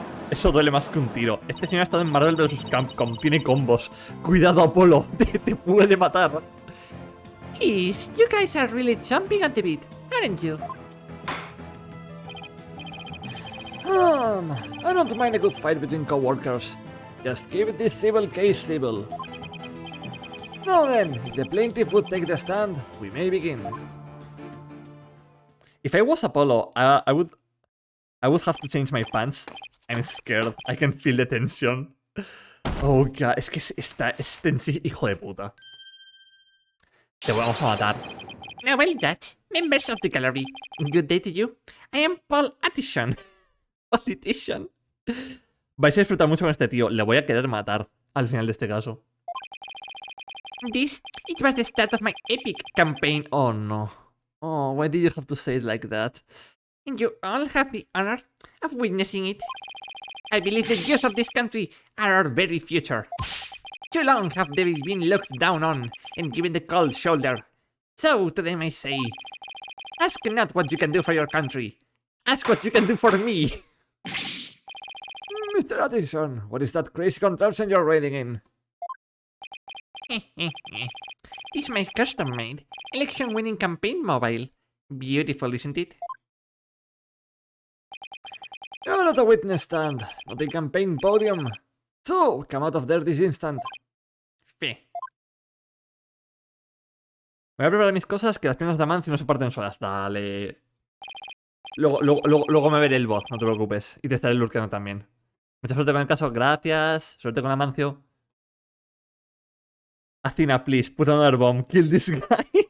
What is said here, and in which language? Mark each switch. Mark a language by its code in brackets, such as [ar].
[es] Eso duele más que un tiro. Este señor ha estado en Marvel vs. Capcom. Tiene combos. Cuidado, Apolo. Te puede matar. [en] Yes, you guys are really jumping at the bit, aren't you? I don't mind a good fight between co-workers. Just keep this civil case civil. Now then, if the plaintiff would take the stand, we may begin. If I was Apollo, I would have to change my pants. I'm scared. I can feel the tension. Oh god, [es] es que es tensi, hijo de puta. Te vamos a matar. [en] Well, Judge, members of the gallery, good day to you. I am Paul Atchison. Politician. [es] Vais a disfrutar mucho con este tío. Le voy a querer matar al final de este caso. [en] This, it was the start of my epic campaign. Oh no. Oh, why did you have to say it like that? And you all have the honor of witnessing it. I believe the youth of this country are our very future. Too long have they been looked down on and given the cold shoulder. So to them I say, ask not what you can do for your country. Ask what you can do for me. Mr. Addison, what is that crazy contraption you're riding in? This is my custom-made, election-winning campaign mobile. Beautiful, isn't it? You're at a witness stand, not a campaign podium. So, come out of there this instant. [es] Fe. Voy a preparar mis cosas, que las piernas de Amancio no se parten solas. Dale. Luego me veré el bot, no te preocupes. Y te estaré lurkando también. Mucha suerte con el caso, gracias. Suerte con Amancio. [en] Athena, please, put another bomb. Kill this guy.